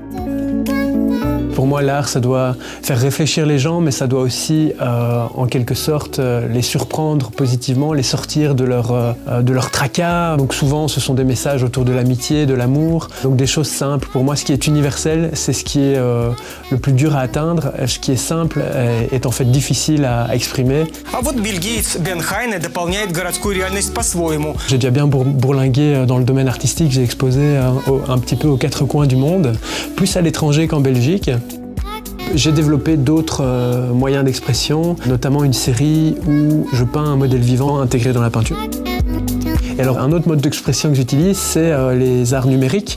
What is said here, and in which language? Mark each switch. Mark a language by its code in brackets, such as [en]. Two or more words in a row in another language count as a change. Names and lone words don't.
[fr] Pour moi, l'art, ça doit faire réfléchir les gens, mais ça doit aussi, en quelque sorte, les surprendre positivement, les sortir de leur tracas. Donc souvent, ce sont des messages autour de l'amitié, de l'amour. Donc des choses simples. Pour moi, ce qui est universel, c'est ce qui est le plus dur à atteindre. Ce qui est simple est en fait difficile à exprimer. [ru] А вот Билл Гейтс, Бен Хайне дополняет городскую реальность по-своему. [fr] J'ai déjà bien bourlingué dans le domaine artistique. J'ai exposé un petit peu aux quatre coins du monde, plus à l'étranger qu'en Belgique. J'ai développé d'autres moyens d'expression, notamment une série où je peins un modèle vivant intégré dans la peinture. Et alors, un autre mode d'expression que j'utilise, c'est les arts numériques.